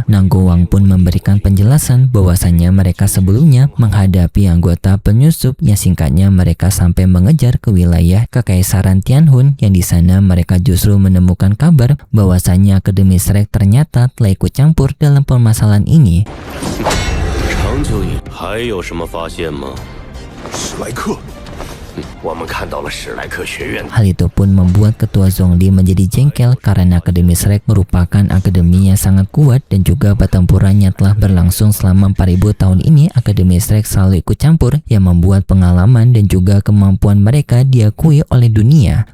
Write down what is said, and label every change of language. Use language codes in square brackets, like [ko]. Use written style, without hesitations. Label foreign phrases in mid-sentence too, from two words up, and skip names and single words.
[id] Nagowang pun memberikan penjelasan bahwasanya mereka sebelumnya menghadapi anggota penyusup yang singkatnya mereka sampai mengejar ke wilayah Kekaisaran Tianhun yang di sana mereka justru menemukan kabar bahwasanya Akademi Shrek ternyata telah ikut campur dalam permasalahan ini. [zh] 长久以还有什么发现吗？史莱克，我们看到了史莱克学院。 [id] Hal itu pun membuat ketua Zhongli menjadi jengkel karena Akademi Shrek merupakan akademi yang sangat kuat dan juga pertempuran yang telah berlangsung selama 4000 tahun ini. Akademi Shrek selalu ikut campur yang membuat pengalaman dan juga kemampuan mereka diakui oleh dunia.